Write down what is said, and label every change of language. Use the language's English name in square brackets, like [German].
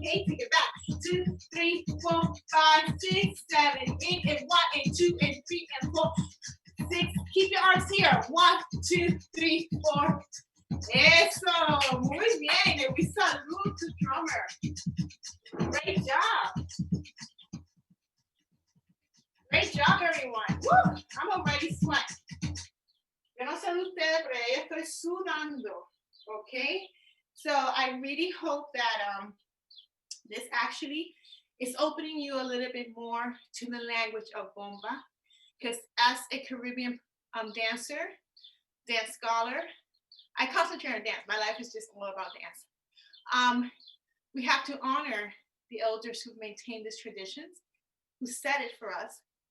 [English] Take it back. 2, 3, 4, 5, 6, 7, 8, and 1, and 2, and 3, and 4, 6. Keep your arms here. 1, 2, 3, 4. [Spanish] Eso, muy bien. [English] And we salute to drummer. Great job. Great job, everyone. Woo, I'm already sweating. [Spanish] Yo no sé de ustedes, pero yo estoy sudando. [English] Okay? So I really hope that this actually is opening you a little bit more to the language of bomba. Because as a Caribbean dancer, dance scholar, I concentrate on dance. My life is just all about dance. We have to honor the elders who've maintained these traditions, who set it for us.